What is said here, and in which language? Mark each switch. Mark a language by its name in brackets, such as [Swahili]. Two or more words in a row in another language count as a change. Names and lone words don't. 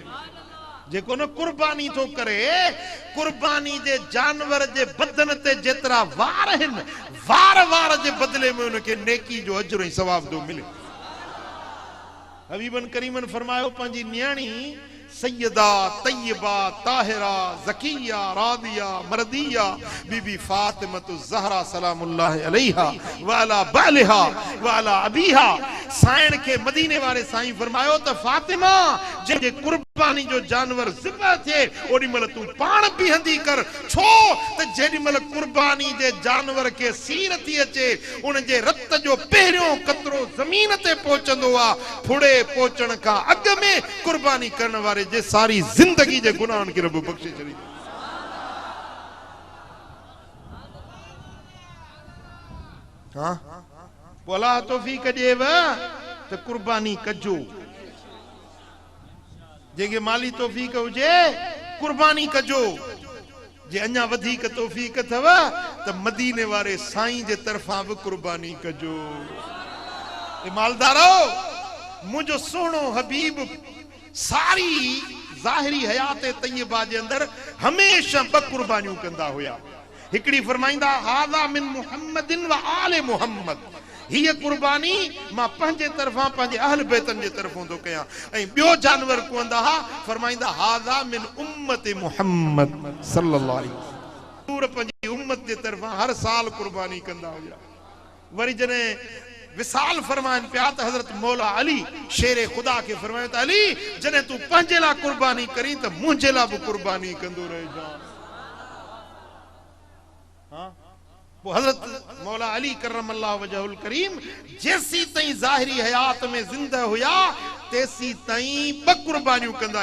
[Sindhi] जेको न कुर्बानी थो करे, कुर्बानी जे जानवर जे बदन ते जेतिरा वार आहिनि, वार वार जे बदले में उनखे नेकी जो अजर ऐं सवाब थो मिले। हबीबन करीमन फरमायो, पंहिंजी न्याणी सैयदा तय्यबा ताहिरा ज़किया रादिया मरदिया बीबी फातिमतु ज़हरा [Arabic] سلام الله عليها وعلى بعلها وعلى أبيها, [Sindhi] साइण के मदीने वारे साईं फरमायो त फातिमा जे कुर्बानी जो जानवर ज़िबह थे ओडी मल तू पाण बीहंदी कर। छो त जेडी मल कुर्बानी जे जानवर के सीर थी अचे, उन जे रत जो पहिरियों कतरो ज़मीन ते पहुचंदो आ। फुड़े पहुचण का अग में कुर्बानी करण वारे जे सारी जिंदगी जे गुनाहन के रब बख्शे छड़ी। हाँ, पोला तौफीक ॾेव त कुर्बानी कजो। जेके माली तौफीक हुजे कुर्बानी कजो। जे अञा वधीक तौफीक अथव त मदीने वारे साईं जे तरफां भी कुर्बानी कजो। ए मालदारो, मुझो सोनो हबीब सारी ज़ाहिरी हयात तय्यबा जे अंदर हमेशा ब कुर्बानियूं कंदा हुया। हिकड़ी फरमाइंदा, [Arabic] هذا من محمد وآل محمد. [Sindhi] हीअ कुर्बानी मां पंहिंजे तरफां पंहिंजे अहल बैतन जे तरफों थो कयां। ऐं ॿियो जानवर कोंदा हा, फरमाइंदा [Arabic] هذا من أمة محمد صلى الله عليه وسلم. [Sindhi] पूरे पंहिंजी उम्मत जे तरफां हर साल कुर्बानी कंदा हुया। वरी जने विसाल फरमाइन पिया त हज़रत मौला अली शेरे खुदा के फरमायो त अली जने तू पंहिंजे लाइ कुर्बानी करी त मुंहिंजे लाइ बि कुर्बानी कंदो रहिजा। हाँ, वो हज़रत मौला अली [Arabic] كرم الله وجهه الكريم [Sindhi] जेसी ताईं ज़ाहिरी हयात में जिंदा हुया तेसी ताईं ब कुर्बानियूं कंदा।